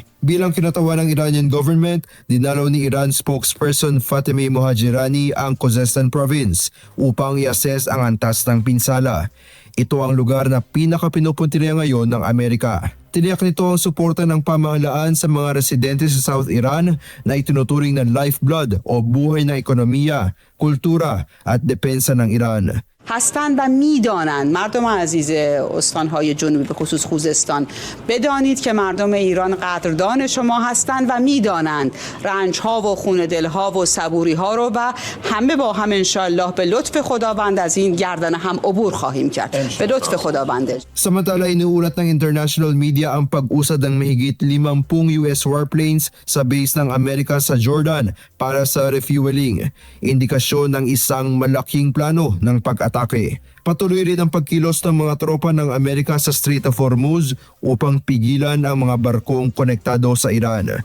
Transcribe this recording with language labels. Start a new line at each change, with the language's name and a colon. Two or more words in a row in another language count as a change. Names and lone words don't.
Filipino: Bilang kinatawan ng
English: Iranian government,
Filipino: dinalaw ni Iran spokesperson Fatemeh Mohajirani ang Khuzestan province upang i-assess ang antas ng pinsala. Ito ang lugar na pinaka-pinupuntirya ngayon ng Amerika. Tiniyak nito ang suporta ng pamahalaan sa mga residente sa South Iran na itinuturing na lifeblood o buhay ng ekonomiya, kultura at depensa ng Iran.
Persian: هستند و میدانند مردم عزیز استانهای جنوبی به خصوص خوزستان بدانید که مردم ایران قدردان شما هستند و میدانند رنجها و خون دلها و صبوریها رو و همه با هم انشالله به لطف خداوند از این گردن هم عبور خواهیم کرد به لطف خداوند.
Filipino: Samantala inuulat ng
English: international media
Filipino: ang pag-usad ng mahigit 50
English: US warplanes
Filipino: sa base ng Amerika sa Jordan para sa refueling. Indikasyon ng isang malaking plano ng pag-atake. Patuloy rin ang pagkilos ng mga tropa ng Amerika sa Strait of Hormuz upang pigilan ang mga barkong konektado sa Iran.